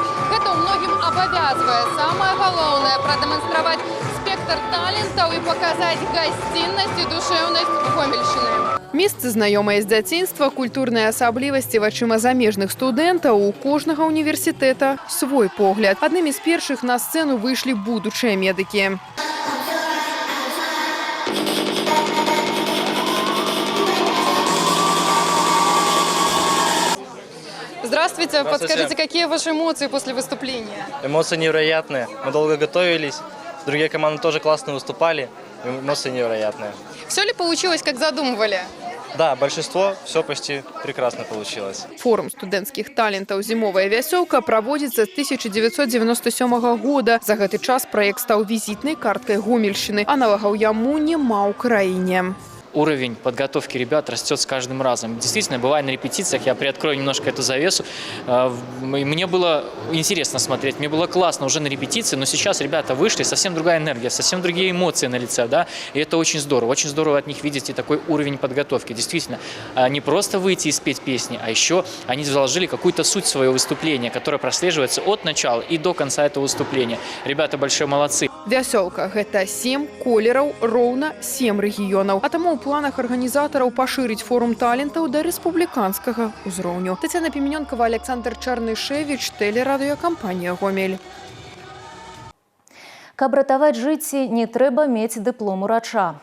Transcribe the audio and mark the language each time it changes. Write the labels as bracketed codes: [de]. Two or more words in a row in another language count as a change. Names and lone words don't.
[be] Гэта ў многім абавязвае. Самае галоўнае – прадэманстраваць спектр талентаў і паказаць гасціннасць і душэўнасць гомельшчыны. Месцы знаёмыя з дзяцінства, культурныя асаблівасці вачыма замежных студэнтаў. У кожнага універсітэта свой погляд. Аднымі з першых на сцэну выйшлі будучыя медыкі. [ru] Здравствуйте. Подскажите, какие ваши эмоции после выступления? Эмоции невероятные. Мы долго готовились. Другие команды тоже классно выступали. Эмоции невероятные. Все ли получилось, как задумывали? Да, большинство, все почти прекрасно получилось. [be] Форум студэнцкіх талентаў «Зімовая вясёлка» праводзіцца з 1997 года. За гэты час праект стаў візітнай карткай Гомельшчыны. Аналагаў яму няма ў краіне. [ru] Уровень подготовки ребят растет с каждым разом. Действительно, бывает на репетициях, я приоткрою немножко эту завесу, мне было интересно смотреть, мне было классно уже на репетиции, но сейчас ребята вышли, совсем другая энергия, совсем другие эмоции на лице, да, и это очень здорово от них видеть и такой уровень подготовки. Действительно, не просто выйти и спеть песни, а еще они заложили какую-то суть своего выступления, которая прослеживается от начала и до конца этого выступления. Ребята большие молодцы. [be] Вясёлка – гэта 7 колераў, роўна 7 рэгіёнаў. А таму ў планах арганізатараў пашырыць форум талентаў да рэспубліканскага ўзроўню. Тацяна Піменёнкава, Александр Чарнышевіч, тэлерадыёкампанія «Гомель». Каб ратаваць жыцці, не трэба мець дыплом урача.